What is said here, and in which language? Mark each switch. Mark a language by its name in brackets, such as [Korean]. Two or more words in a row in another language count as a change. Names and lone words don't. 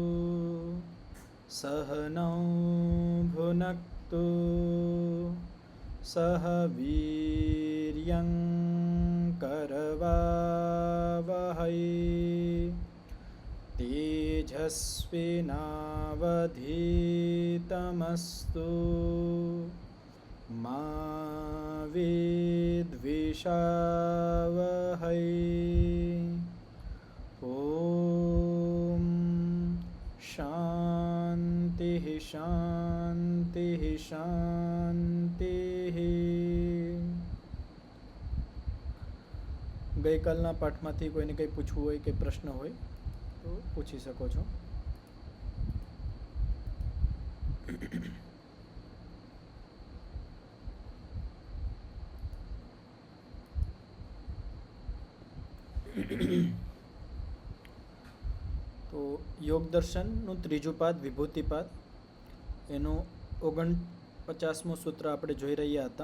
[Sanskrit] सहनौ भुनक्तु सह वीर्यं करवावहै तेजस्विनावधीतमस्तु मा विद्विषावहै। ॐ शान्तिः शान्तिः शान्तिः। [Gujarati] ગઈકાલના પાઠમાંથી કોઈને કંઈ પૂછવું હોય કે પ્રશ્ન હોય તો પૂછી શકો છો. તો યોગ દર્શનનું ત્રીજું પાદ વિભૂતિપાદ એનું 49મું સૂત્ર આપણે જોઈ રહ્યા હતા.